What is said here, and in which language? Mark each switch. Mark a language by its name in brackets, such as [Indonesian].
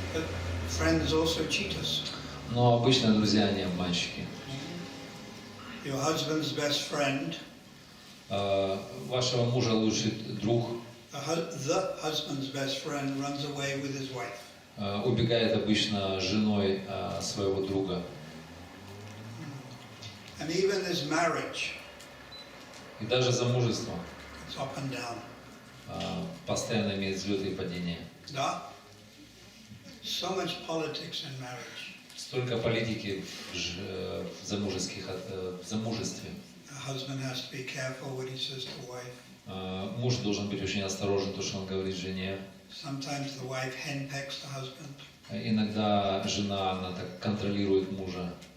[English] but friends also cheat us. [Russian] но обычно друзья не обманщики. [English] Your husband's best friend, [Russian] Вашего мужа лучший друг [English] the husband's best friend runs away with his wife. [Russian] Убегает обычно с женой своего друга. [English] And even his marriage, [Russian] И даже замужество [English] it's up and down. [Russian] постоянно имеет взлеты и падения. Да? [English] So much politics in marriage. [Russian] Столько политики в замужестве. [English] A husband has to be careful what he says to wife. [Russian] Муж должен быть очень осторожен, то, что он говорит жене. [English] Sometimes the wife henpecks the husband. [Russian] Иногда жена, она так контролирует мужа.